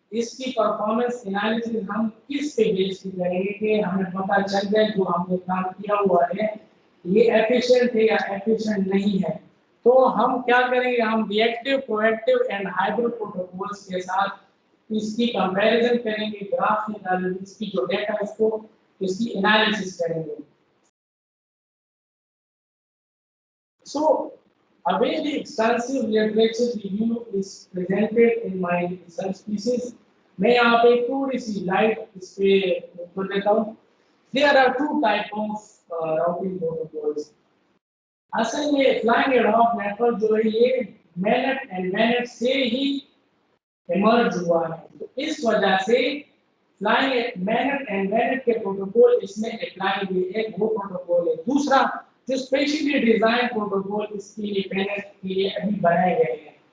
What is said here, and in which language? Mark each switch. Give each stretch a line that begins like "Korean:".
Hindi: इसकी performance analysis हम किस पे बेस पे करेंगे कि हमें पता चल जाए जो हमने काम किया हुआ है ये एफिशिएंट है या एफिशिएंट नहीं है। तो हम क्या करेंगे, हम reactive, proactive and hybrid protocols के साथ इसकी कंपैरिजन करेंगे, ग्राफ निकालेंगे, इसकी जो डेटा है उसको इसकी एनालिसिस करेंगे।
English: So, a very extensive literature review is presented in my research pieces.
Hindi: मैं यहाँ पे थोड़ी सी लाइट इस पे कर देता हूँ।
English: There are two types of routing protocols.
Hindi: असल में flying ad hoc network जो है ये मैनेट एंड मैनेट से ही इमर्ज हुआ है। तो इस वजह से फ्लाइंग मैनेट एंड मैनेट के प्रोटोकॉल इसमें अप्लाई हुए, एक वो प्रोटोकॉल है। दूसरा जो स्पेशली डिजाइन प्रोटोकॉल इसके लिए मैनेट के लिए अभी बनाए गए हैं।